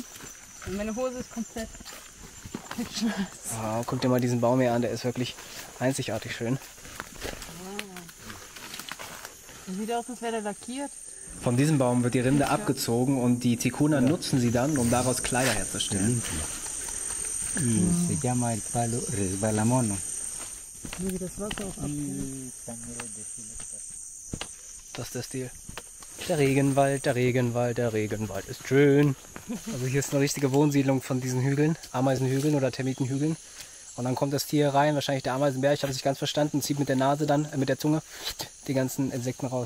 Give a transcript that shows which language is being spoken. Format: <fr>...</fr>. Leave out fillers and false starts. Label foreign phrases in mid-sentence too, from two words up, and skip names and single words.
<de>Und meine Hose ist komplett schwarz. Oh, guck dir mal diesen Baum hier an, der ist wirklich einzigartig schön. Der sieht aus, als wäre der lackiert. Von diesem Baum wird die Rinde abgezogen und die Ticuna nutzen sie dann, um daraus Kleider herzustellen.</de> <es>Y se llama el palo resbalamono.</es> <de>Wie das Wasser auch abgeht. Das ist der Stil. Der Regenwald, der Regenwald, der Regenwald ist schön. Also hier ist eine richtige Wohnsiedlung von diesen Hügeln, Ameisenhügeln oder Termitenhügeln. Und dann kommt das Tier rein, wahrscheinlich der Ameisenbär, ich habe es nicht ganz verstanden, zieht mit der Nase dann, mit der Zunge, die ganzen Insekten raus.</de>